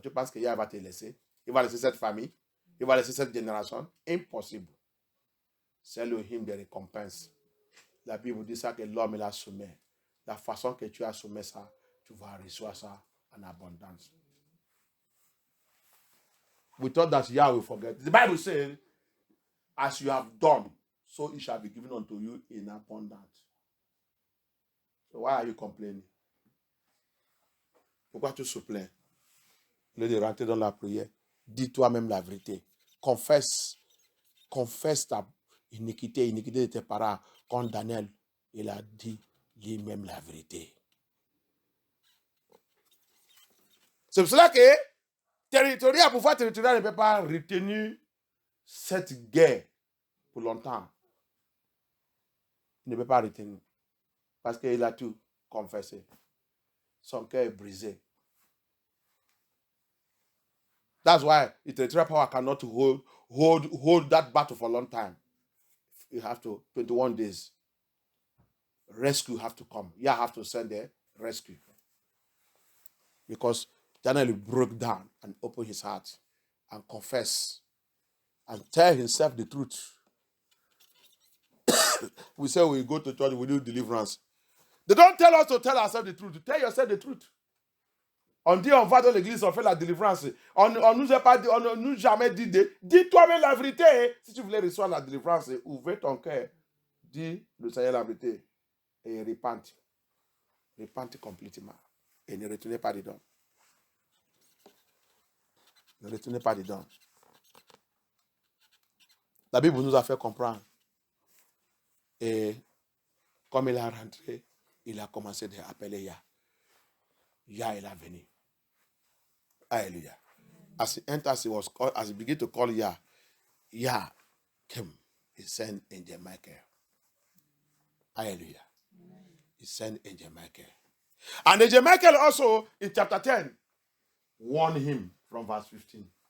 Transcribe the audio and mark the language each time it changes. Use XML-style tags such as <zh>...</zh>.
<fr>Tu penses que Yah va te laisser? Il va laisser cette famille? Il va laisser cette génération? Impossible. C'est le hymne de récompense. La Bible dit ça que l'homme l'a soumis. La façon que tu as soumis ça, tu vas recevoir ça en abondance.</fr> <en>We thought that Yah will forget. The Bible says, as you have done, so it shall be given unto you in abundance. So why are you complaining?</en> <fr>Pourquoi tu te plains? Au lieu de rentrer dans la prière, dis toi-même la vérité. Confesse ta iniquité de tes parents. Comme Daniel, il a dit lui-même la vérité. C'est pour cela que pouvoir territorial ne peut pas retenir cette guerre pour longtemps. Il ne peut pas retenir. Parce qu'il a tout confessé. Son cœur est brisé.</fr> <en>That's why the territorial power cannot hold that battle for a long time. You have to, 21 days. Rescue have to come. You have to send a rescue. Because Daniel broke down and opened his heart and confessed and tell himself the truth. We say we go to church, we do deliverance. They don't tell us to tell ourselves the truth. Tell yourself the truth.</en> <fr>On dit on va dans l'église, on fait la délivrance. On nous a pas dit, on nous jamais dit dis toi-même la vérité. Si tu voulais recevoir la délivrance, ouvre ton cœur. Dis le Seigneur la vérité. Et repente. Repente complètement. Et ne retournez pas dedans. Ne retournez pas dedans. La Bible nous a fait comprendre. Et comme il a rentré, il a commencé à appeler Yah. Yah, il est venu. Hallelujah.</fr> <en>As he enters, he was called, as he began to call Yah, Yah came. He sent Angel Michael. Hallelujah. He sent Angel Michael. And Angel Michael also, in chapter 10, warned him from verse 15.</en>